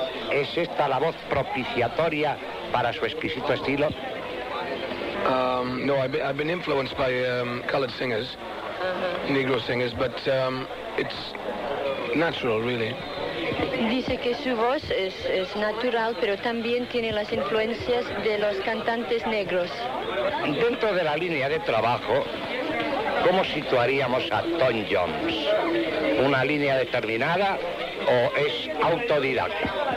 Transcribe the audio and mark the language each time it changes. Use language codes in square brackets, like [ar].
[es] ¿Es esta la voz propiciatoria para su exquisito estilo? [en] I've been influenced by colored singers, negro singers, but it's natural, really. [es] Dice que su voz es natural, pero también tiene las influencias de los cantantes negros. Dentro de la línea de trabajo, ¿cómo situaríamos a Tom Jones? ¿Una línea determinada o es autodidacta?